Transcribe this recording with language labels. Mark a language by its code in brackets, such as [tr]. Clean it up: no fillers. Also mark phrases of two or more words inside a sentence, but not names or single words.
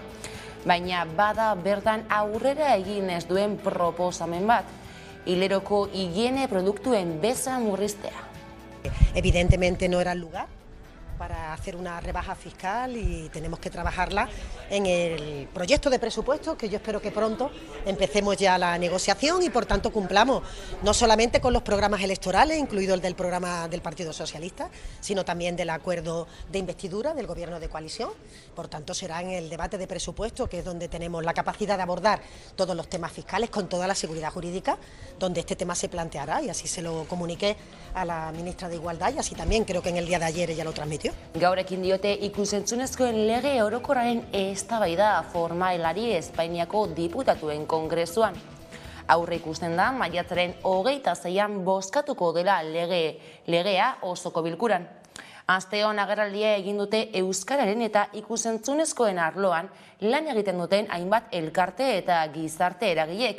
[eu] Baina bada bertan aurrera egin ez duen proposamen bat, hileroko higiene produktuen beza murriztea. [es] Evidentemente no era el lugar para hacer una rebaja fiscal y tenemos que trabajarla en el proyecto de presupuesto, que yo espero que pronto empecemos ya la negociación y por tanto cumplamos no solamente con los programas electorales, incluido el del programa del Partido Socialista, sino también del acuerdo de investidura del Gobierno de coalición. Por tanto será en el debate de presupuesto, que es donde tenemos la capacidad de abordar todos los temas fiscales con toda la seguridad jurídica, donde este tema se planteará, y así se lo comuniqué a la ministra de Igualdad y así también creo que en el día de ayer ella lo transmitió. [eu] Gaurekin diote ikus-entzunezkoen lege orokorraren eztabaida formalari Espainiako diputatuen kongresuan. Aurre ikusten da maiatzaren 26an bozkatuko dela legea osoko bilkuran. Asteon agerraldia egin dute euskararen eta ikus-entzunezkoen arloan lan egiten duten hainbat elkarte eta gizarte eragilek.